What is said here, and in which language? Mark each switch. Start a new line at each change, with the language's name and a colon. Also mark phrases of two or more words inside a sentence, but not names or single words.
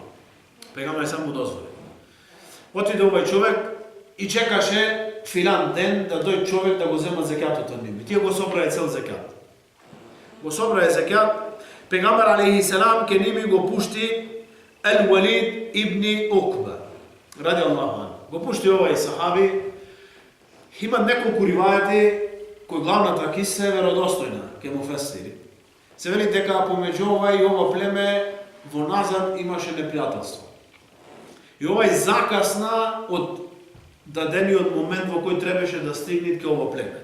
Macedonian: Пегамбар
Arabic: عليه السلام
Macedonian: му дозволи. Отиде овој човек и чекаше филан ден да дојде човек да го зема зекатот од нив. Тие го собрае цел зекат. Го собрае зекат, пегамбар
Arabic: عليه السلام
Macedonian: ке ними го пушти Ал-Валид ибн Укба,
Arabic: رضي الله عنه.
Macedonian: Го пушти овај сахаби. Има неколку ривајати кои главната киса е веродостојна, ке му фесири. Се вели дека помеѓу овај и ова племе во назад имаше непријателство. И овај закасна од дадениот момент во кој требаше да стигнат ке ова племе.